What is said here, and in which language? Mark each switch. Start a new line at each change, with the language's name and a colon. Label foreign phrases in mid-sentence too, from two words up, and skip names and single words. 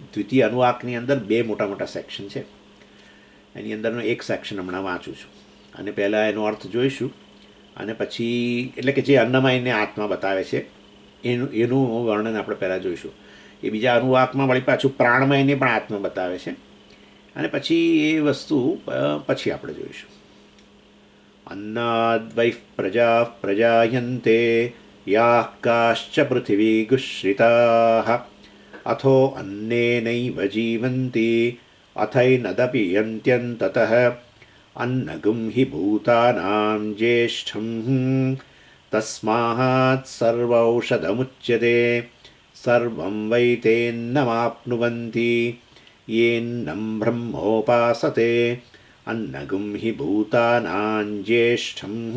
Gujarati: દ્વિતીય અનુવાકની અંદર બે મોટા મોટા સેક્શન છે. એની અંદરનો એક સેક્શન હમણાં વાંચું છું અને પહેલાં એનો અર્થ જોઈશું અને પછી એટલે કે જે અન્નમયને આત્મા બતાવે છે એનું વર્ણન આપણે પહેલાં જોઈશું. એ બીજા અનુવાકમાં વળી પાછું પ્રાણમયને પણ આત્મા બતાવે છે અને પછી એ વસ્તુ પછી આપણે જોઈશું.
Sanskrit: अन्नाद्वैः प्रजाः प्रजायन्ते याः काश्च पृथिवीगुश्रिताः अथो अन्नेनैव जीवन्ति अथैनदपि यन्त्यन्ततः अन्नगुं हि भूतानां ज्येष्ठं तस्मात् सर्वौषधमुच्यते सर्वं वै तेन्नमाप्नुवन्ति येन्नं ब्रह्मोपासते अन्नगुं हि भूतानां ज्येष्ठं